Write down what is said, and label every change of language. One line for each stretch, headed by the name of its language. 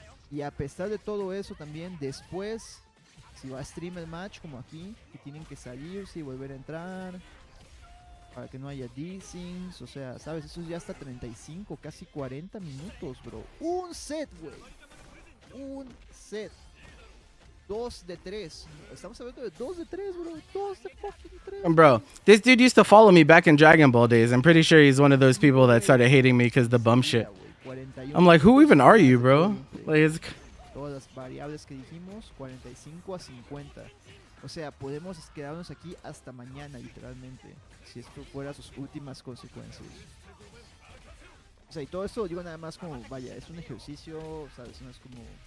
Spanish: Y a pesar de todo eso también después, si va a stream el match como aquí, que tienen que salirse y volver a entrar para que no haya dissings, o sea, sabes, eso ya hasta 35, casi 40 minutos, bro. Un set, güey. Un set. 2 de 3. Estamos hablando de 2 de 3, bro. 2 de fucking 3.
English: Bro, this dude used to follow me back in Dragon Ball days. I'm pretty sure he's one of those people that started hating me because the bum shit. I'm like, who even are you, bro? Like, it's...
Spanish: Todas las variables que dijimos, 45 a 50. O sea, podemos quedarnos aquí hasta mañana, literalmente. Si esto fuera sus últimas consecuencias. O sea, y todo esto digo nada más como, vaya, es un ejercicio, ¿sabes? No es como...